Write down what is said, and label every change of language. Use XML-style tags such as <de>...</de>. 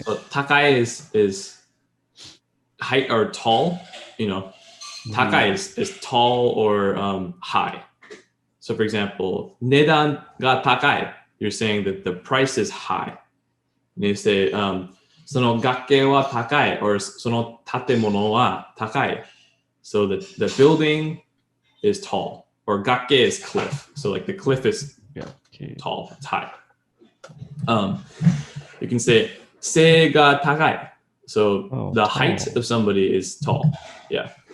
<en>So takai is height or tall. You know, takai is tall or high. So for example, nedan ga takai. You're saying that the price is high. And you say,</en> <ja>その崖は高い or その建物は高い.</ja> <en>So the building is tall, or 崖 is cliff. So like the cliff is tall, it's high. You can say</en> <ja>背が高い.</ja> <en>So the height of somebody is tall. Yeah.</en>